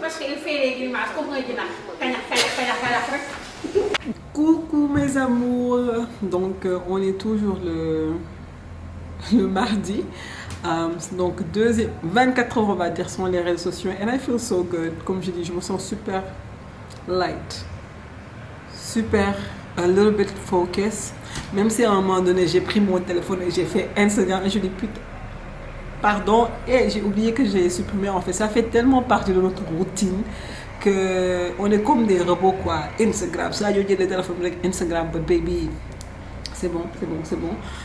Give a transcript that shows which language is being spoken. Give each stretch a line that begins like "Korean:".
French: Parce qu'il fait les grimaces, comme un Coucou mes amours. Donc on est toujours le mardi. Donc 24 heures on va dire sur les réseaux sociaux.
English: And I feel so good.
French: Comme je dis, je me sens super light.
English: Super, a little bit focus.
French: Même si à un moment donné j'ai pris mon téléphone et j'ai fait Instagram et je dis putain, pardon, et j'ai oublié que j'ai supprimé. En fait, ça fait tellement partie de notre routine que on est comme des robots quoi. Instagram, ça j'ai dit le téléphone avec Instagram,
English: but baby,
French: c'est bon, c'est bon, c'est bon.